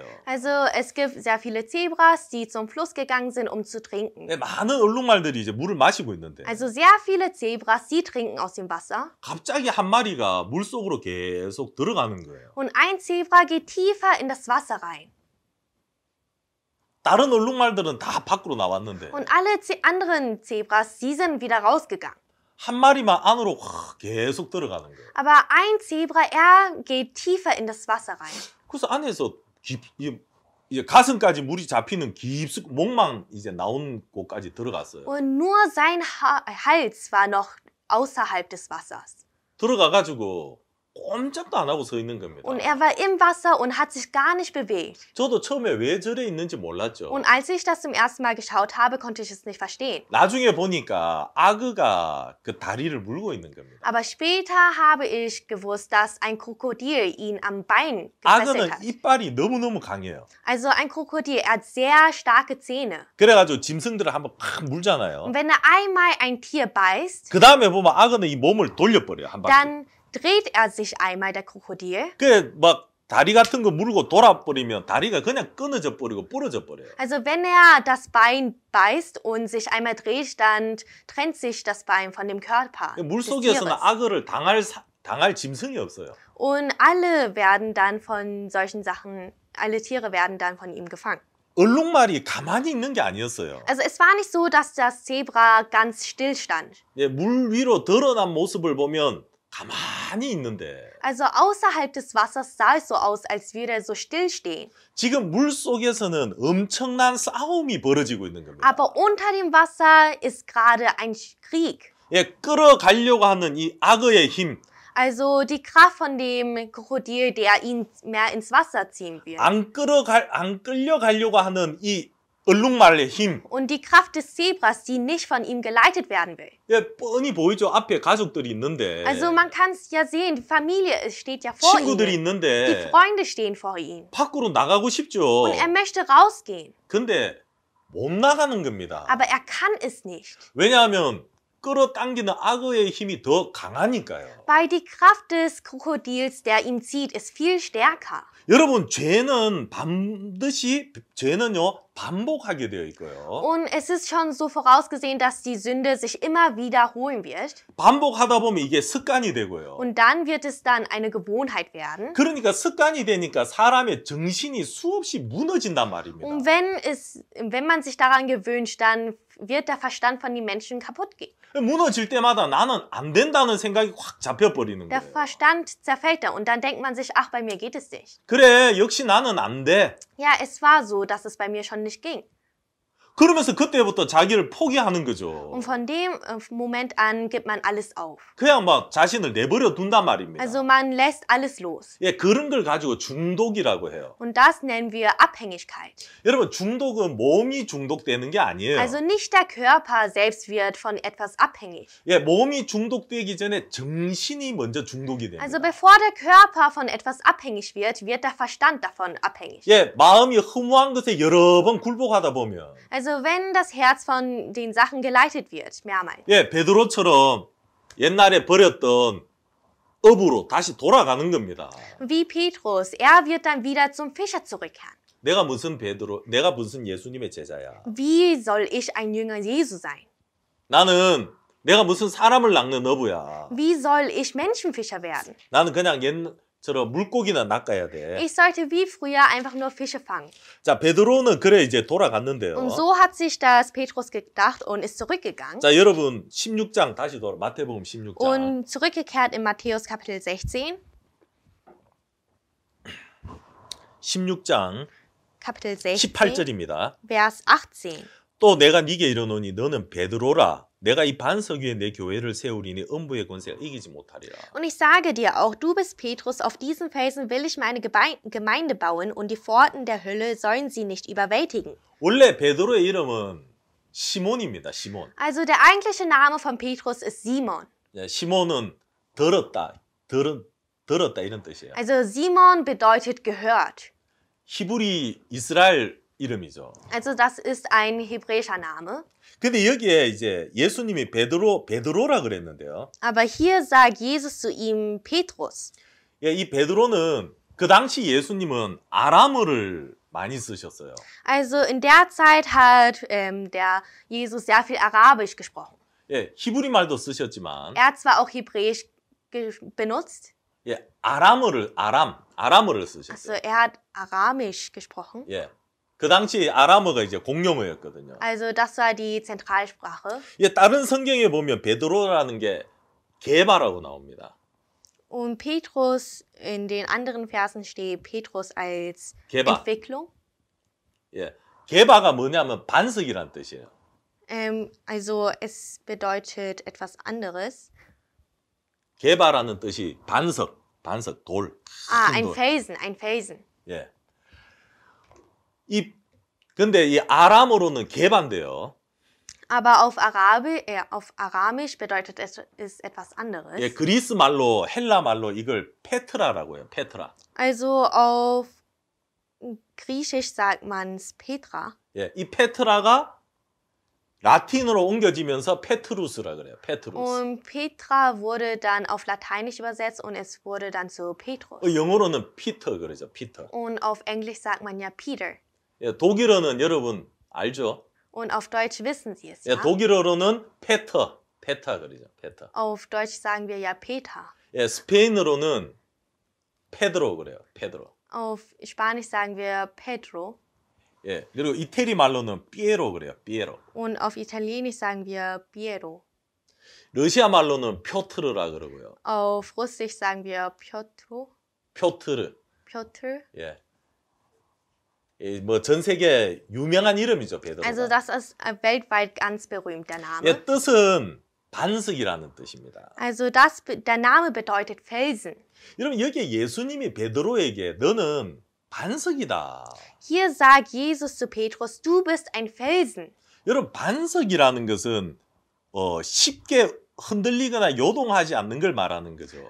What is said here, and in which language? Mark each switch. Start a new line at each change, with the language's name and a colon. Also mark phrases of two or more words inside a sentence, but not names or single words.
German: Also es gibt sehr viele Zebras, die zum Fluss gegangen sind, um zu trinken.
Korean: 네, 많은 얼룩말들이 이제 물을 마시고 있는데
German: Also sehr viele Zebras, die trinken aus dem Wasser.
Korean: 갑자기 한 마리가 물 속으로 계속 들어가는 거예요.
German: Und ein Zebra geht tiefer in das Wasser rein.
Korean: 다른 얼룩말들은 다 밖으로 나왔는데
German: Und alle anderen Zebras, die sind wieder rausgegangen.
Korean: 한 마리만 안으로 확 계속 들어가는 거예요.
German: Aber ein Zebra, er geht tiefer in das Wasser rein.
Korean: 그래서 안에서 이제 가슴까지 물이 잡히는 깊숙 목만 이제 나온 곳까지 들어갔어요.
German: Und nur sein Hals war noch außerhalb des Wassers.
Korean: 들어가가지고 꼼짝도 안 하고 서 있는 겁니다.
German: Und er war im Wasser und hat sich gar nicht bewegt.
Korean: 저도 처음에 왜 저래 있는지 몰랐죠.
German: Und als ich das zum ersten Mal geschaut habe, konnte ich es nicht verstehen.
Korean: 나중에 보니까 악어가 그 다리를 물고 있는 겁니다.
German: Aber später habe ich gewusst, dass ein Krokodil ihn am Bein gefesselt
Korean: 악어는
German: hat.
Korean: 이빨이 너무너무 강해요.
German: Also ein Krokodil, er hat sehr starke Zähne.
Korean: 그래가지고 짐승들을 한번 팍 물잖아요.
German: Und wenn er einmal ein Tier beißt,
Korean: 그 다음에 보면 악어는 이 몸을 돌려버려요. 한 바퀴.
German: dann dreht er sich einmal, der Krokodil.
Korean: 그 막 다리 같은 거 물고 돌아버리면 다리가 그냥 끊어져 버리고 부러져 버려요.
German: Also wenn er das Bein beißt und sich einmal dreht, dann trennt sich das Bein von dem Körper
Korean: 물
German: des
Korean: 속에서는
German: Tieres.
Korean: 악어를 당할 짐승이 없어요.
German: Und alle werden dann von solchen Sachen, alle Tiere werden dann von ihm gefangen.
Korean: 얼룩말이 가만히 있는 게 아니었어요.
German: Also es war nicht so, dass das Zebra ganz still stand.
Korean: 예, 물 위로 드러난 모습을 보면 가만히 있는데
German: Also außerhalb des Wassers sah es so aus, als würde er so still stehen.
Korean: 지금 물 속에서는 엄청난 싸움이 벌어지고 있는 겁니다.
German: Aber unter dem Wasser ist gerade ein Krieg.
Korean: 예, 끌어가려고 하는 이 악어의 힘,
German: Also die Kraft von dem Krokodil, der ihn mehr ins Wasser ziehen wird.
Korean: 안 끌려가려고 하는 이 얼룩말의 힘.
German: Und die Kraft des Zebras, die nicht von ihm geleitet werden will.
Korean: 예, 뻔히 보이죠. 앞에 가족들이 있는데,
German: Also man kann es ja sehen, die Familie steht ja vor
Korean: 친구들이
German: ihm. Die
Korean: 있는데
German: Freunde stehen vor ihm.
Korean: 밖으로 나가고 싶죠.
German: Und er möchte rausgehen.
Korean: 근데 못 나가는 겁니다.
German: Aber er kann es nicht.
Korean: 왜냐하면 끌어당기는 악어의 힘이 더 강하니까요.
German: Weil die Kraft des Krokodils, der ihn zieht, ist viel stärker.
Korean: 여러분, 죄는요 반복하게 되어 있고요.
German: Und es ist schon so vorausgesehen, dass die Sünde sich immer wiederholen wird.
Korean: 반복하다 보면 이게 습관이 되고요.
German: Und dann wird es dann eine Gewohnheit werden.
Korean: 그러니까 습관이 되니까 사람의 정신이 수없이 무너진단 말입니다.
German: Und wenn man sich daran gewöhnt, dann wird der Verstand von den Menschen kaputt gehen.
Korean: 무너질 때마다 나는 안 된다는 생각이 확 잡혀버리는
German: Der
Korean: 거예요.
German: Verstand zerfällt da und dann denkt man sich, ach, bei mir geht es nicht.
Korean: 그래, 역시 나는 안 돼.
German: Ja, es war so, dass es bei mir schon nicht ging.
Korean: 그러면서 그때부터 자기를 포기하는 거죠.
German: Und von dem Moment an gibt man alles auf.
Korean: 그냥 막 자신을 내버려 둔단 말입니다.
German: Also man lässt alles los.
Korean: 예, 그런 걸 가지고 중독이라고 해요.
German: Und das nennen wir Abhängigkeit.
Korean: 여러분, 중독은 몸이 중독되는 게 아니에요.
German: Also nicht der Körper selbst wird von etwas abhängig.
Korean: 예, 몸이 중독되기 전에 정신이 먼저 중독이 됩니다.
German: Also bevor der Körper von etwas abhängig wird, wird der Verstand davon abhängig.
Korean: 예, 마음이 허무한 것에 여러 번 굴복하다 보면
German: Also wenn das Herz von den Sachen geleitet wird, mehrmals.
Korean: 예, 베드로처럼 옛날에 버렸던 업으로 다시 돌아가는 겁니다.
German: Wie Petrus, er wird dann wieder zum Fischer zurückkehren.
Korean: 내가 무슨 예수님의 제자야.
German: Wie soll ich ein Jünger Jesu sein?
Korean: 나는 내가 무슨 사람을 낚는 어부야.
German: Wie soll ich Menschenfischer werden?
Korean: 나는 그냥 옛처럼 물고기나 낚아야 돼.
German: Ich sollte wie früher einfach nur Fische fangen.
Korean: 자, 베드로는 그래 이제 돌아갔는데요.
German: Und so hat sich das Petrus gedacht und ist zurückgegangen.
Korean: 자, 여러분 16장 다시 마태복음 16장.
German: Und zurückgekehrt in Matthäus Kapitel 16.
Korean: 16장
German: Kapitel 16,
Korean: 18절입니다.
German: Vers 18.
Korean: 또 내가 네게 이르노니 너는 베드로라. 내가 이 반석 위에 내 교회를 세우리니 음부의 권세가 이기지 못하리라.
German: Und ich sage dir auch, du bist Petrus, auf diesen Felsen will ich meine Gemeinde bauen und die Pforten der Hölle sollen sie nicht überwältigen.
Korean: 원래 베드로의 이름은 시몬입니다. 시몬.
German: Also der eigentliche Name von Petrus ist Simon.
Korean: 시몬은 들었다 이런 뜻이에요.
German: Also Simon bedeutet gehört.
Korean: 히브리 이스라엘 이름이죠.
German: Also das ist ein hebräischer Name.
Korean: 근데 여기에 이제 예수님이 베드로라 그랬는데요.
German: Aber hier sagt Jesus zu ihm Petrus.
Korean: 예, 이 베드로는 그 당시 예수님은 아람어를 많이 쓰셨어요.
German: Also in der Zeit hat der Jesus sehr viel Arabisch gesprochen.
Korean: 예, 히브리 말도 쓰셨지만
German: Er hat zwar auch Hebräisch benutzt,
Korean: 예, 아람어를 쓰셨어요.
German: also er hat Aramisch gesprochen.
Korean: 예. 그 당시 아람어가 이제 공용어였거든요.
German: Also das war die Zentralsprache.
Korean: 예, 다른 성경에 보면 베드로라는 게 게바라고 나옵니다.
German: Und Petrus, in den anderen Versen steht Petrus als
Korean: 게바.
German: Entwicklung.
Korean: 예. 게바가 뭐냐면 반석이란 뜻이에요.
German: Also es bedeutet etwas anderes.
Korean: 게바라는 뜻이 반석, 돌. Ah, 큰
German: ein
Korean: 돌.
German: Felsen, ein Felsen.
Korean: 예. 근데 이 아람어로는 게바인데요.
German: Aber auf Aramisch bedeutet es etwas anderes.
Korean: 예, 그리스 말로, 헬라 말로 이걸 페트라라고 해요. 페트라.
German: Also auf Griechisch sagt man's Petra.
Korean: 예, 이 페트라가 라틴어로 옮겨지면서 페트루스라 그래요. 페트루스.
German: Und Petra wurde dann auf Lateinisch übersetzt und es wurde dann zu Petrus.
Korean: 영어로는 피터 그러죠. 피터.
German: Und auf Englisch sagt man ja Peter.
Korean: 예, 독일어는 여러분 알죠?
German: Und auf Deutsch wissen Sie es
Korean: 예,
German: ja.
Korean: 독일어로는 페타 그러죠. 페타.
German: Auf Deutsch sagen wir ja Peter.
Korean: 예, 스페인어로는 페드로 그래요. 페드로.
German: Auf Spanisch sagen wir Pedro.
Korean: 예, 그리고 이태리 말로는 피에로 그래요. 피에로.
German: Und auf Italienisch sagen wir Piero.
Korean: 러시아 말로는 표트르라 그러고요.
German: Auf Russisch sagen wir Piotr.
Korean: 표트르.
German: Piotr.
Korean: 예. 뭐 전 세계 유명한 이름이죠, 베드로가.
German: Also das ist weltweit ganz berühmt, der Name.
Korean: 예, 뜻은 반석이라는 뜻입니다.
German: Also der Name bedeutet Felsen.
Korean: 여러분 여기에 예수님이 베드로에게 너는 반석이다.
German: Hier sagt Jesus zu Petrus, du bist ein Felsen.
Korean: 여러분 반석이라는 것은 쉽게 흔들리거나 요동하지 않는 걸 말하는 거죠.